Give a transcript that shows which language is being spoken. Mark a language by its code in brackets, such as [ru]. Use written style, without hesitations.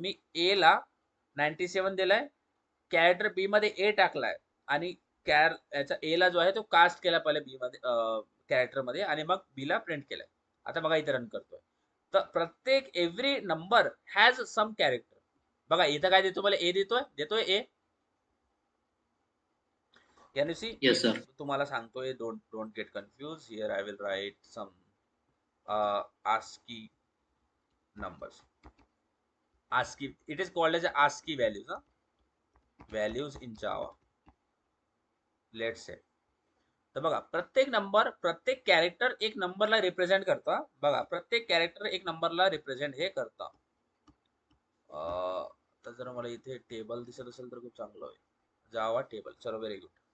[mr] मी ए ला 97 दिलाय, कॅरेक्टर बी मध्ये ए टाकलाय, आणि याचा ए ला जो आहे तो कास्ट केला पहिले बी मध्ये कॅरेक्टर मध्ये, आणि मग बी ला प्रिंट केलाय. आता बघा इथे रन करतोय, तर प्रत्येक [en] Every number has some character. [mr] बघा इथं काय देतो, मला ए देतोय ए. [en] Can you see? Yes, sir. [mr] तुम्हाला सांगतोय, [en] don't get confused. Here I will write some ASCII numbers. ASCII, it is called as ASCII values. Values in Java. Let's say. [mr] तर बघा प्रत्येक नंबर, प्रत्येक कॅरेक्टर एक नंबरला रिप्रेझेंट करता. बघा प्रत्येक कॅरेक्टर एक नंबरला रिप्रेझेंट हे करता. तर जर मला इथे टेबल दिसत असेल तर खूप चांगलं होईल. जावा टेबल, चलो [en] Very good.